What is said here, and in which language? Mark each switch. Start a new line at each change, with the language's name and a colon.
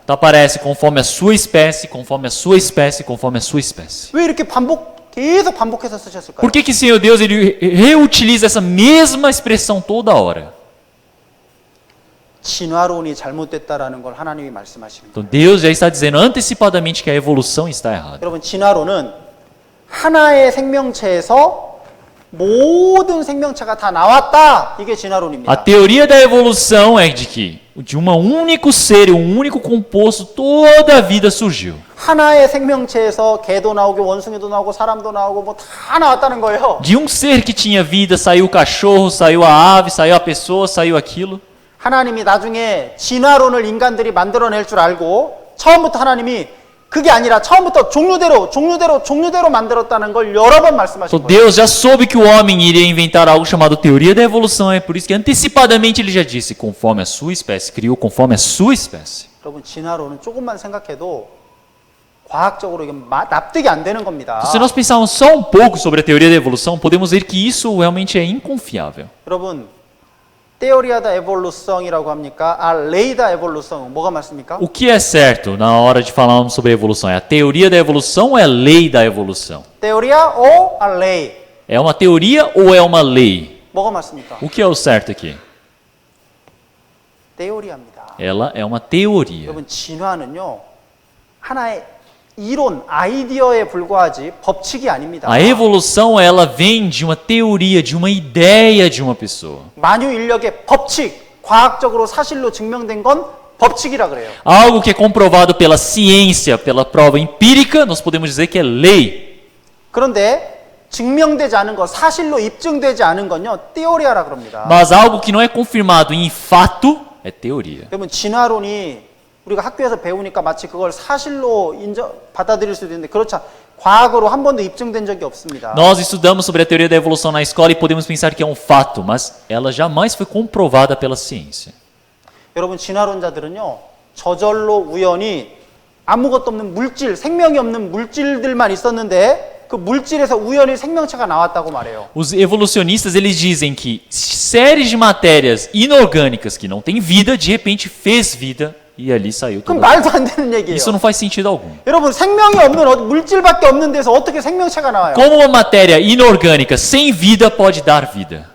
Portuguese: Então aparece conforme a sua espécie, conforme a sua espécie, conforme a sua espécie.
Korean: 왜 이렇게 계속 반복해서 쓰셨을까요?
Portuguese: Por que que Senhor Deus ele reutiliza essa mesma expressão toda hora?
Korean: 진화론이 잘못됐다라는 걸 하나님이 말씀하시는 거예요.
Portuguese: Então Deus já está dizendo antecipadamente que a evolução está errada.
Korean: 여러분, 진화론은 하나의 생명체에서 모든 생명체가 다 나왔다. 이게 진화론입니다.
Portuguese: A teoria da evolução é de que de um único ser, um único composto, toda a vida surgiu.
Korean: 하나의 생명체에서 개도 나오고 원숭이도 나오고 사람도 나오고 뭐 다 나왔다는 거예요.
Portuguese: De um ser que tinha vida, saiu o cachorro, saiu a ave, saiu a pessoa, saiu aquilo.
Korean: 하나님이 나중에 진화론을 인간들이 만들어낼 줄 알고 처음부터 하나님이 그게 아니라 처음부터 종류대로 만들었다는 걸 여러 번 말씀하신
Portuguese: Então
Korean: 거예요.
Portuguese: Deus já soube que o homem iria inventar algo chamado teoria da evolução, é por isso que antecipadamente ele já disse conforme a sua espécie, criou conforme a sua espécie.
Korean: 여러분, 진화론은 조금만 생각해도 과학적으로 이게 납득이 안 되는 겁니다.
Portuguese: Então, se nós pensarmos só um pouco sobre a teoria da evolução, podemos ver que isso realmente é inconfiável.
Korean: 여러분,
Portuguese: teoria da evolução
Korean: 이라고 합니까?
Portuguese: A lei da evolução.
Korean: 뭐가 맞습니까?
Portuguese: O que é certo na hora de falarmos sobre a evolução? É a teoria da evolução ou é a lei da evolução? Teoria ou a lei? É uma teoria ou é uma lei?
Korean: 뭐가 맞습니까?
Portuguese: O que é o certo aqui?
Korean: teoria입니다.
Portuguese: Ela é uma teoria.
Korean: 여러분, 진화는요, 하나의 이론, 아이디어에 불과하지 법칙이 아닙니다.
Portuguese: A evolução ela vem de uma teoria, de uma ideia de uma pessoa.
Korean: 만유 인력의 법칙, 과학적으로 사실로 증명된 건 법칙이라 그래요.
Portuguese: Algo que é comprovado pela ciência, pela prova empírica, nós podemos dizer que é lei.
Korean: 그런데 증명되지 않은 것, 사실로 입증되지 않은 건요, teoria라 그럽니다.
Portuguese: Mas algo que não é confirmado em fato é teoria.
Korean: 여러분, 진화론이 우리가 학교에서 배우니까 마치 그걸 사실로 받아들일 수도 있는데 그렇지 과학으로 한 번도 입증된 적이 없습니다.
Portuguese: Nós estudamos sobre a teoria da evolução na escola e podemos pensar que é um fato, mas ela jamais foi comprovada pela ciência.
Korean: 여러분, 진화론자들은요, 저절로 우연히 아무것도 없는 물질, 생명이 없는 물질들만 있었는데 그 물질에서 우연히 생명체가 나왔다고 말해요.
Portuguese: Os evolucionistas eles dizem que séries de matérias inorgânicas que não têm vida, de repente fez vida. E ali saiu
Korean: 그럼
Portuguese: tudo.
Korean: 말도 안 되는 얘기예요.
Portuguese: Isso não faz sentido algum.
Korean: 여러분, 생명이 없는 물질밖에 없는 데서 어떻게 생명체가 나와요?
Portuguese: Como uma matéria inorgânica sem vida pode dar vida?